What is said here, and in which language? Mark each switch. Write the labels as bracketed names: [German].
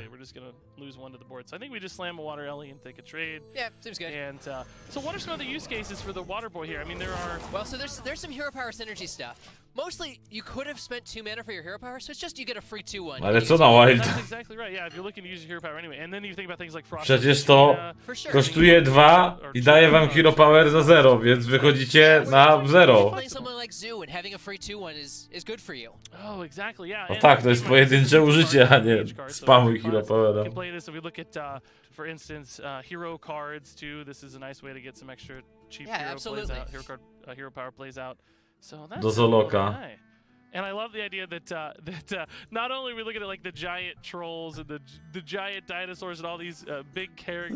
[English] We're just gonna lose 1 to the board. So I think we just slam a Water Ellie and take a trade. Yeah, seems good. And so what are some other use cases for the Waterboy here? I mean, there are... Well, so there's some hero power synergy stuff. Mostly, you could have spent 2 mana for your hero power, so it's just you get a free 2/1. [Polish] Ale co na Wild? [English] That's exactly right. Yeah, if you're looking to use your hero power anyway. And then you think about things like Frost. [Polish] Przecież to kosztuje 2 i daje wam hero power za 0, więc wychodzicie na 0. [English] Playing someone like Zoo and having a free 2/1 is good for you. Oh, exactly. Yeah. [Polish] No tak, to jest pojedyncze użycie, a nie spamuj hero powera. [English] You can play this if we look at, for instance, hero cards too. This is a nice way to get some extra cheap hero plays out. Hero power plays out. So that's [Polish] Do Zoloka. [English] And I love the idea that not only we look at it like the giant trolls and the giant dinosaurs and all these big characters.